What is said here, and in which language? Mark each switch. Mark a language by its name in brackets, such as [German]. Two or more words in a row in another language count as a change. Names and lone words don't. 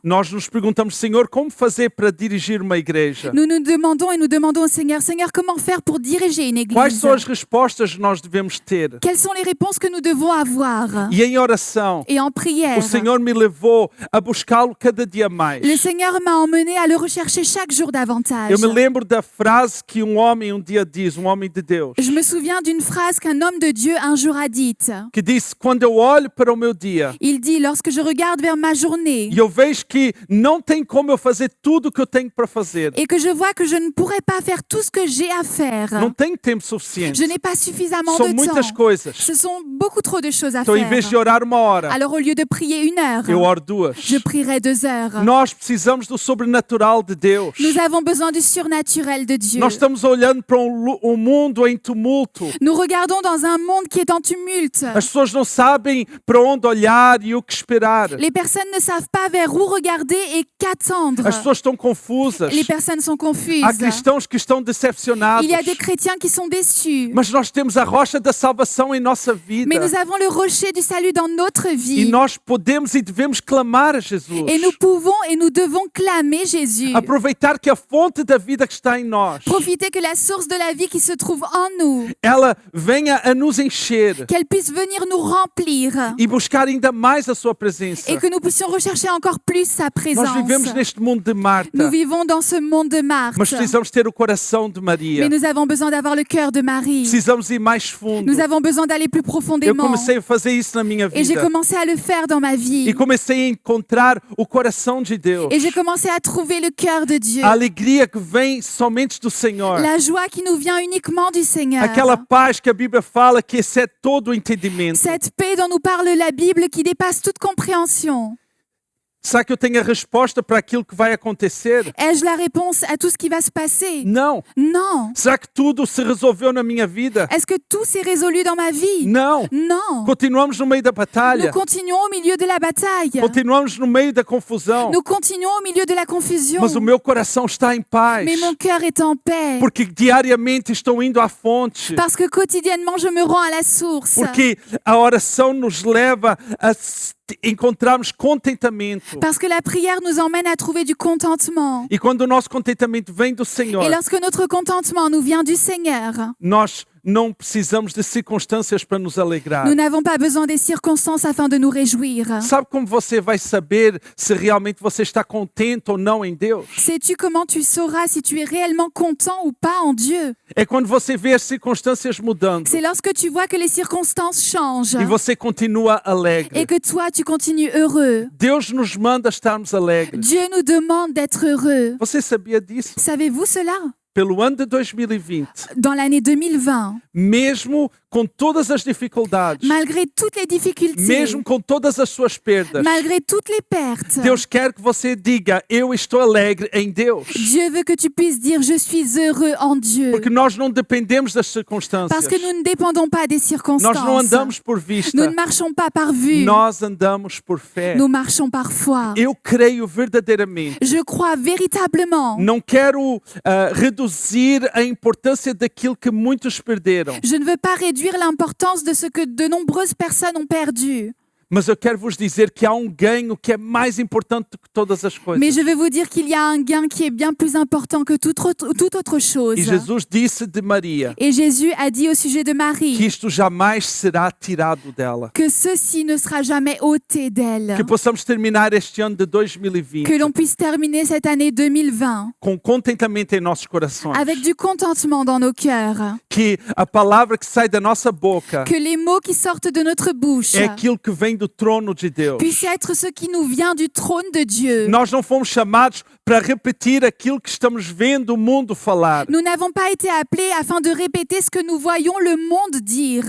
[Portuguese] nós nos perguntamos, Senhor, como fazer para dirigir uma igreja? [French] nous nous demandons et nous demandons au Seigneur, Seigneur, comment faire pour diriger une [Portuguese] Quais [French] église? [Portuguese] são as respostas que nós devemos ter? [French] Quelles sont les réponses que nous devons avoir? [Portuguese] E em oração, [French] Et en prière, [Portuguese] o Senhor me levou a buscá-lo cada dia mais. [French] le Seigneur m'a emmené à le rechercher chaque jour davantage. [Portuguese] Eu me lembro da frase que homem dia diz, homem de Deus, [French] Je me souviens d'une phrase qu'un homme de Dieu un jour a dite. [Portuguese] que disse, quando eu olho para o meu dia [French] Il dit, lorsque je regarde vers ma journée [Portuguese] e eu vejo que não tem como eu fazer tudo o que eu tenho para fazer, [French] et que je vois que je ne pourrais pas faire tout ce que j'ai à faire, [Portuguese] não tenho tempo suficiente, [French] je n'ai pas suffisamment [Portuguese] são [French] de [Portuguese] muitas [French] temps. [Portuguese] coisas. [French] Ce sont beaucoup trop de choses à [Portuguese] Então, em vez de [French] faire. [Portuguese] orar uma hora, [French] Alors au lieu de prier 1 heure, [Portuguese] eu oro 2. [French] je prierai 2 heures. [Portuguese] Nós precisamos do sobrenatural de Deus. [French] Nous avons besoin du surnaturel de Dieu. [Portuguese] Nós estamos olhando para um mundo em tumulto. [French] Nous regardons dans un monde qui est en tumulte. [Portuguese] As pessoas não sabem para onde olhar e o que esperar. [French] Les personnes ne savent pas vers où regarder et qu'attendre. [Portuguese] As pessoas estão confusas. [French] Les personnes sont confuses. [Portuguese] Há cristãos que estão decepcionados. [French] Il y a des chrétiens qui sont déçus. [Portuguese] Mas nós temos a rocha da salvação em nossa vida. [French] Mais nous avons le rocher du salut dans notre [Portuguese] E [French] vie. [Portuguese] nós podemos e devemos clamar a Jesus. [French] Et nous pouvons et nous devons clamer Jésus. [Portuguese] Aproveitar que a fonte da vida que está em nós, [French] Profiter que la source de la vie qui se trouve en nous, [Portuguese] ela venha a nos encher [French] qu'elle puisse venir nous remplir [Portuguese] e buscar ainda mais a sua presença. [French] et que nous puissions rechercher encore plus sa présence. [Portuguese] Nós vivemos neste mundo de Marta, [French] Nous vivons dans ce monde de Marthe. [Portuguese] mas precisamos ter o coração de Maria. [French] Mais nous avons besoin d'avoir le cœur de Marie. [Portuguese] Precisamos ir mais fundo. [French] Nous avons besoin d'aller plus [Portuguese] Eu [French] profondément. [Portuguese] comecei a fazer isso na minha [French] Et j'ai [Portuguese] vida. [French] commencé à le faire dans ma vie. [Portuguese] E comecei a encontrar o coração de Deus. [French] Et j'ai commencé à trouver le cœur de Dieu. [Portuguese] A alegria que vem somente do Senhor. [French] La joie qui nous vient uniquement du Seigneur. [Portuguese] Aquela paz que a Bíblia fala que excede todo o entendimento. [French] Cette paix dont nous parle la Bible qui dépasse toute compréhension. [Portuguese] Será que eu tenho a resposta para aquilo que vai acontecer? [French] Ai-je la réponse à tout ce qui va se passer? [Portuguese] Não. [French] Non. [Portuguese] Será que tudo se resolveu na minha vida? [French] Est-ce que tout s'est résolu dans ma vie? [Portuguese] Não. [French] Non. [Portuguese] Continuamos no meio da [French] Nous [Portuguese] batalha. [French] continuons au milieu de la bataille. [Portuguese] Continuamos no meio da confusão. [French] Nous continuons au milieu de la confusion. [Portuguese] Mas o meu coração está em paz. [French] Mais mon cœur est en paix. [Portuguese] Porque diariamente estou indo à fonte. [French] Parce que quotidiennement, je me rends à la source. [Portuguese] Porque a oração nos leva a encontrarmos contentamento. [French] Parce que la prière nous emmène à trouver du contentement. [Portuguese] E quando o nosso contentamento vem do Senhor, [French] Et lorsque notre contentement nous vient du Seigneur, [Portuguese] nós não precisamos de circunstâncias para nos alegrar. [French] nous n'avons pas besoin des circonstances afin de nous réjouir. [Portuguese] Sabe como você vai saber se realmente você está contente ou não em Deus? [French] Sais-tu comment tu sauras si tu es réellement content ou pas en Dieu? [Portuguese] É quando você vê as circunstâncias mudando [French] C'est lorsque tu vois que les circonstances changent [Portuguese] e você continua alegre. [French] et que toi, tu continues heureux. [Portuguese] Deus nos manda estarmos alegres. [French] Dieu nous demande d'être heureux. [Portuguese] Você sabia disso? [French] Savez-vous cela? [Portuguese] Pelo ano de 2020, [French] Dans l'année 2020, [Portuguese] mesmo com todas as dificuldades, [French] malgré toutes les difficultés, [Portuguese] mesmo com todas as suas perdas, [French] malgré toutes les pertes, [Portuguese] Deus quer que você diga, eu estou alegre em Deus. [French] Dieu veut que tu puisses dire je suis heureux en Dieu. [Portuguese] Porque nós não dependemos das circunstâncias. [French] Parce que nous ne dépendons pas des [Portuguese] Nós [French] circonstances. [Portuguese] não andamos por [French] Nous [Portuguese] vista. [French] ne marchons pas par vue. [Portuguese] Nós andamos por fé. [French] Nous marchons par foi. [Portuguese] Eu creio verdadeiramente. [French] Je crois véritablement. [Portuguese] Não quero reduzir a importância daquilo que muitos perderam. [French] Je ne veux pas réduire l'importance de ce que de nombreuses personnes ont perdu. [Portuguese] Mas eu quero vos dizer que há ganho que é mais importante do que todas as coisas. [French] Mais je vais vous dire qu'il y a un gain qui est bien plus important que toute autre chose. [Portuguese] E Jesus disse de Maria [French] Et Jésus a dit au sujet de [Portuguese] que [French] Marie [Portuguese] isto jamais será tirado dela. [French] que ceci ne sera jamais ôté d'elle. [Portuguese] Que possamos terminar este ano de 2020 [French] Que l'on puisse terminer cette année 2020 [Portuguese] com contentamento em nossos corações. [French] avec du contentement dans nos cœurs. [Portuguese] Que a palavra que sai da nossa boca [French] Que les mots qui sortent de notre bouche [Portuguese] é aquilo que vem do trono de Deus. [French] puissent être ce qui nous vient du trône de Dieu. [Portuguese] Nós não fomos chamados para repetir aquilo que estamos vendo o mundo falar. [French] Nous n'avons pas été appelés afin de répéter ce que nous voyons le monde dire.